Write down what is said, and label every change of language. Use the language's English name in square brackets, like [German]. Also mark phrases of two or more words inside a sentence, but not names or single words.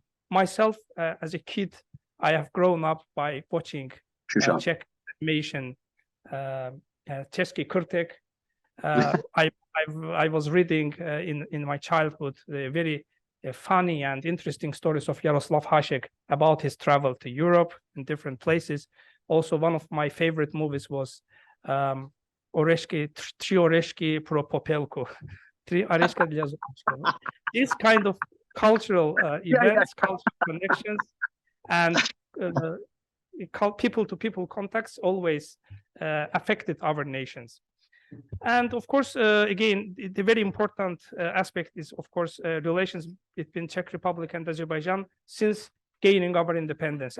[English] myself, as a kid, I have grown up by watching Czech animation, Český Krtek. I was reading in my childhood very funny and interesting stories of Jaroslav Hašek about his travel to Europe and different places. Also, one of my favorite movies was Tři oрешky pro popelku. [Russian] Tři oрешка для золушки. [English] This kind of cultural events, cultural connections, and people-to-people contacts always affected our nations. And of course, again, the very important aspect is, of course, relations between Czech Republic and Azerbaijan since gaining our independence.